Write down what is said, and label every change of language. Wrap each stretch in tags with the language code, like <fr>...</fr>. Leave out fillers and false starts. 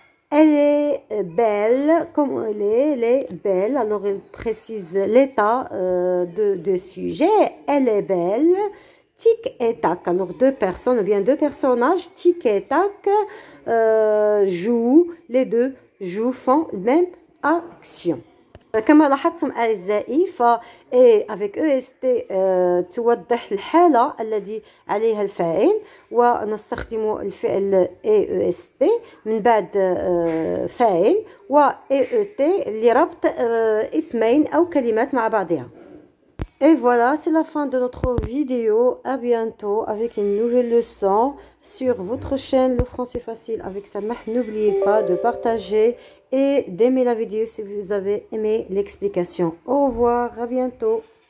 <fr>Elle est belle, comme elle est belle. Alors, elle précise l'état de sujet. Elle est belle. Tic et tac. Alors, deux personnes ou bien deux personnages, tic et tac, jouent. Les deux jouent, font la même action.</fr> <ar>كما لاحظتم أعزائي</ar> <fr>avec EST</fr> <ar>توضح الحالة التي عليها الفاعل ونستخدم الفعل EST من بعد فاعل و EET لربط اسمين أو كلمات مع بعضها.</ar> <fr>Et voilà, c'est la fin de notre vidéo. À bientôt avec une nouvelle leçon sur votre chaîne Le Français Facile avec Samah. N'oubliez pas de partager et d'aimer la vidéo si vous avez aimé l'explication. Au revoir, à bientôt.</fr>